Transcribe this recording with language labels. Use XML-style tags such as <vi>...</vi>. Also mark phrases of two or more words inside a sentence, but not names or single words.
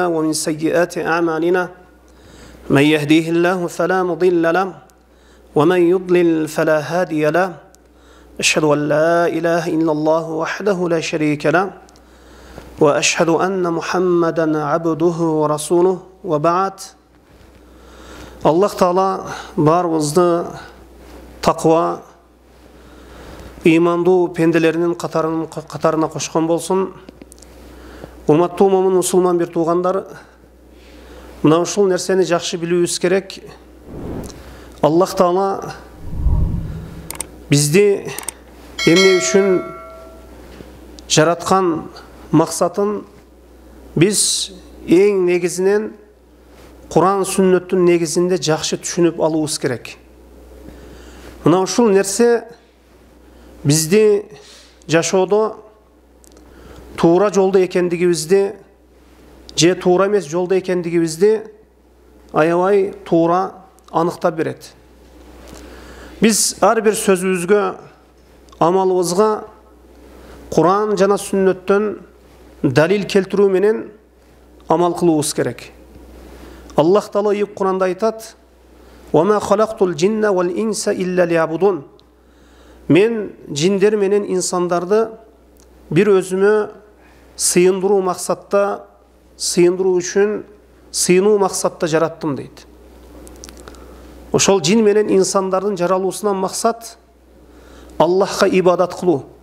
<ar>ومن سيئات أعمالنا من يهديه الله فلا مضل له ومن يضلل فلا هادي له أشهد أن لا إله إلا الله وحده لا شريك له وأشهد أن محمدا عبده ورسوله وبعد</ar> <ky>Аллах Таала баарыбызды такыба ыймандуу пенделеринин катарына кошкон болсун. Урматтуу момун мусулман бир туугандар, мына ушул нерсени жакшы билүүбүз керек. Аллах Таала бизди эмне үчүн жараткан максатын биз эң негизинен Куран сүннөттүн негизинде жақсы түшүнүп алуыбыз керек. Мына ушул нерсе бизди жашоодо туура жолдо экендигибизди же туура эмес жолдо экендигибизди аябай туура аныктап берет. Биз ар бир сөзүбүзгө, амалыбызга Kur'an жана сүннөттөн далил келтирүү менен амал кылуубуз керек. Аллах Таала Кур'анда айтат:</ky> <ar>"وخلقت الجن والإنس إلا ليعبدون."</ar> <ky>Мен жиндер менен инсандарды бир өзүмө сыйындыруу максатта, сыйындыруу үчүн, сыйынуу максатта жараттым дейт. Ошол жин менен инсандардын жаралуусунан максат Аллахка ибадат кылуу.</ky>